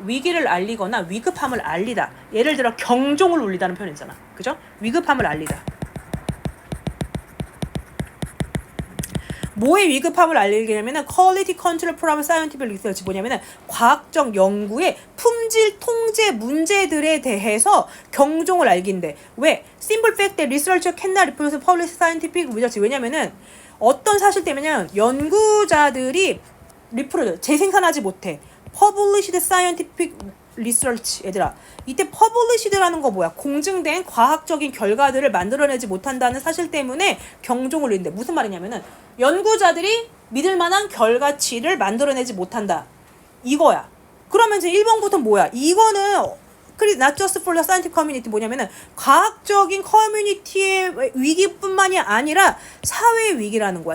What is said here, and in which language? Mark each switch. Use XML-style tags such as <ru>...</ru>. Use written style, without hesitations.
<ko>위기를 알리거나 위급함을 알리다. 예를 들어 경종을 울리다는 표현이잖아. 그죠? 위급함을 알리다. 뭐의 위급함을 알리냐면은</ko> <en>quality control from scientific research</en> <ko>뭐냐면은 과학적 연구의 품질 통제 문제들에 대해서 경종을 알긴대. 왜?</ko> <en>Simple fact that researcher cannot reproduce published scientific research.</en> <ko>왜냐면은 어떤 사실 때문에 연구자들이 재생산하지 못해.</ko> <en>published scientific research.</en> <ko>얘들아 이때 published라는 거 뭐야? 공증된 과학적인 결과들을 만들어내지 못한다는 사실 때문에 경종을 울린대. 무슨 말이냐면은 연구자들이 믿을 만한 결과치를 만들어내지 못한다. 이거야. 그러면 이제 1번부터 뭐야? 이거는</ko> <en>not just for the scientific community</en> <ko>뭐냐면은 과학적인 커뮤니티의 위기뿐만이 아니라 사회의 위기라는 거야.</ko>